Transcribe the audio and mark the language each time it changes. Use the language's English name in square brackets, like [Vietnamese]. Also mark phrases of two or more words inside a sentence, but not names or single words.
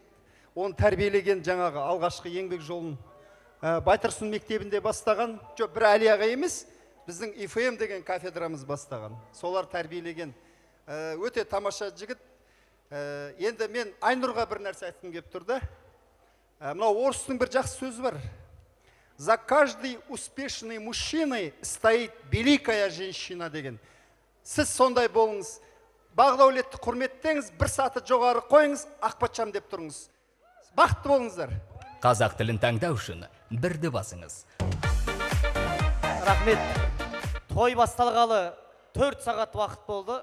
[Kazakh] Оны тәрбиелеген жаңағы алғашқы еңбек жолын Байтұрсын мектебінде бастаған, жоқ бір Әли аға емес, біздің ИФМ деген кафедрамыз бастаған. Солар тәрбиелеген өте тамаша жігіт. Енді мен Айнұрға бір нәрсе айтқым келіп тұрды. Мынау орыстың бір жақсы сөзі бар. [Russian] За каждый успешный мужчиной стоит великая женщина деген. [Kazakh] Сіз сондай болыңыз. Бағдәулетті құрметтеңіз, бір саты жоғары қойыңыз, Ақпатшам деп тұрыңыз. Бақытты болыңыздар. Қазақ тілін таңдау үшін бірді басыңыз. Рахмет. Той басталғалы 4 сағат уақыт болды.